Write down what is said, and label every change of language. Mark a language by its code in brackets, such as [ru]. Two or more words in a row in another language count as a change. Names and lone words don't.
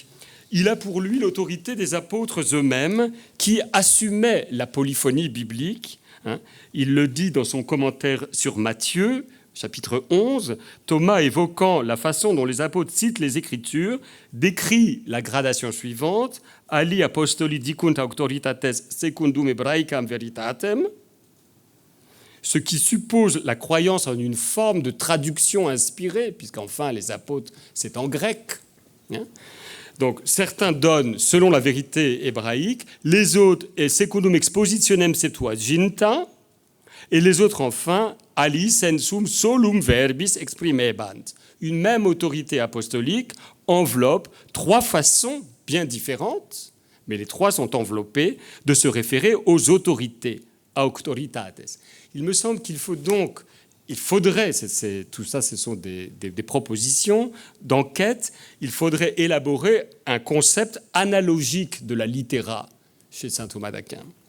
[fr] Il a pour lui l'autorité des apôtres eux-mêmes qui assumaient la polyphonie biblique. Il le dit dans son commentaire sur Matthieu, chapitre 11, Thomas, évoquant la façon dont les apôtres citent les Écritures, décrit la gradation suivante, [la] Ali apostoli dicunt auctoritates secundum hebraicam veritatem, [fr] ce qui suppose la croyance en une forme de traduction inspirée, puisqu'enfin les apôtres, c'est en grec. Donc certains donnent selon la vérité hébraïque, les autres est [la] secundum expositionem septuaginta, [fr] et les autres, enfin, [la] ali sensum solum verbis exprimebant. [fr] Une même autorité apostolique enveloppe 3 façons bien différentes mais les trois sont enveloppés, de se référer aux autorités, auctoritates. Il me semble qu'il faudrait, tout ça ce sont des propositions d'enquête, il faudrait élaborer un concept analogique de la littéra chez saint Thomas d'Aquin.